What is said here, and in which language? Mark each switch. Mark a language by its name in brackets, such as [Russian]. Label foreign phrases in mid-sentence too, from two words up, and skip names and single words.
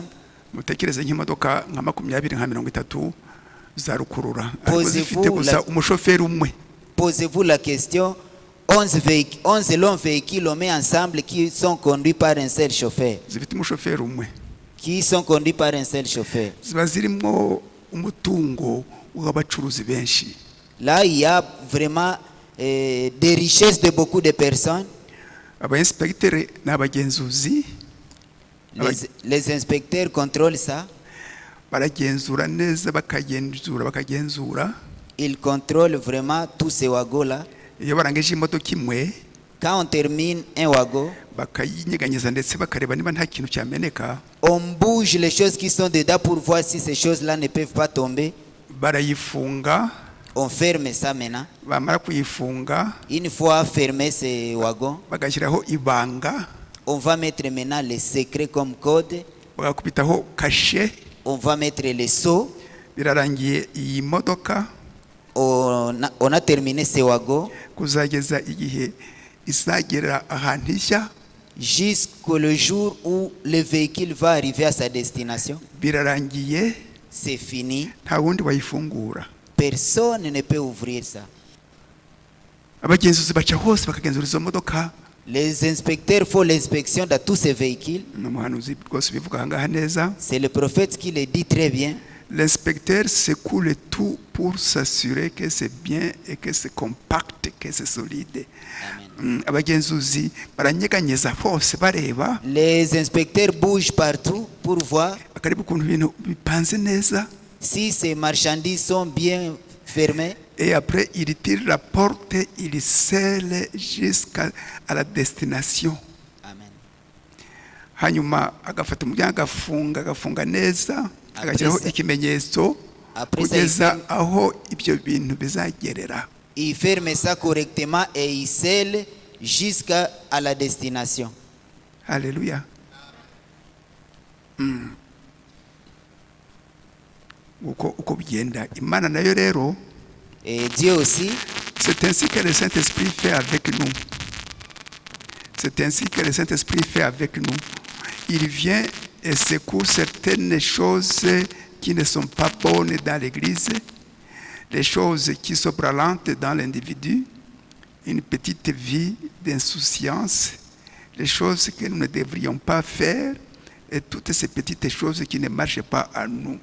[Kinyarwanda] mutekereze nk'imodoka nka 20-30 za rukurura, ariko [French] Posez-vous [Kinyarwanda] zifite gusa umushoferi umwe. [French] Posez-vous la question, 11 longs véhicules on met ensemble qui sont conduits par un seul chauffeur. [Kinyarwanda] Zifite umushoferi umwe. [French] Qui sont conduits par un seul chauffeur. [Kinyarwanda] Ziba zirimo umutungo w'abacuruzi benshi. [French] Là, il y a vraiment des richesses de beaucoup de personnes. [Kinyarwanda] abainspecteri n'abagenzuzi [French] Les inspecteurs contrôlent ça. [Kinyarwanda] baragenzura neza bakagenzura [French] Ils contrôlent vraiment tous ces wagons-là. [Kinyarwanda] iyo barangije imodoka imwe [French] Quand on termine un wagon, [Kinyarwanda] bakayinyeganyeza ndetse bakareba niba nta kintu cyameneka, [French] on bouge les choses qui sont dedans pour voir si ces choses-là ne peuvent pas tomber. [Kinyarwanda] barayifunga. [French] On ferme ça maintenant. [Kinyarwanda] Bamara kuyifunga [French] Une fois fermé ces wagons, [Kinyarwanda] bagashyiraho ibanga, [French] on va mettre maintenant les secrets comme code. [Kinyarwanda] bagakubitaho kashe. [French] On va mettre les sceaux. [Kinyarwanda] Birarangiye iyi modoka [French] On a terminé ces wagons [Kinyarwanda] kuzageza igihe izagera ahantu ishya. [French] jusqu'au jour où le véhicule va arriver à sa destination. [Kinyarwanda] Birarangiye, [French] C'est fini. [Kinyarwanda] nta wundi wayifungura. [French] Personne ne peut ouvrir ça. [Kinyarwanda] Abagenzuzi baca hose bakagenzura izo modoka. [French] Les inspecteurs font l'inspection de tous ces véhicules. [Kinyarwanda] N'umuhanuzi rwose bivuga ahangaha neza. [French] C'est le prophète qui le dit très bien. L'inspecteur secoue le tout pour s'assurer que c'est bien et que c'est compact, que c'est solide. [Kinyarwanda] Abagenzuzi baranyeganyeza hose bareba. [French] Les inspecteurs bougent partout pour voir [Kinyarwanda] Bakareba ukuntu ibintu bipanze neza. [French] si ces marchandises sont bien fermées. Et après, il tire la porte, il scelle jusqu'à la destination. Amen. [Kinyarwanda] Hanyuma agafata umuryango agafunga neza, agashyiraho ikimenyetso kugeza aho ibyo bintu bizagerera. [French] Il ferme ça correctement et il scelle jusqu'à la destination. Alléluia. [Kinyarwanda] Uko bigenda Imana nayo rero, [French] Et Dieu aussi, c'est ainsi que le Saint-Esprit fait avec nous. C'est ainsi que le Saint-Esprit fait avec nous. Il vient et secoue certaines choses qui ne sont pas bonnes dans l'Église, les choses qui sont branlantes dans l'individu, une petite vie d'insouciance, les choses que nous ne devrions pas faire et toutes ces petites choses qui ne marchent pas à nous.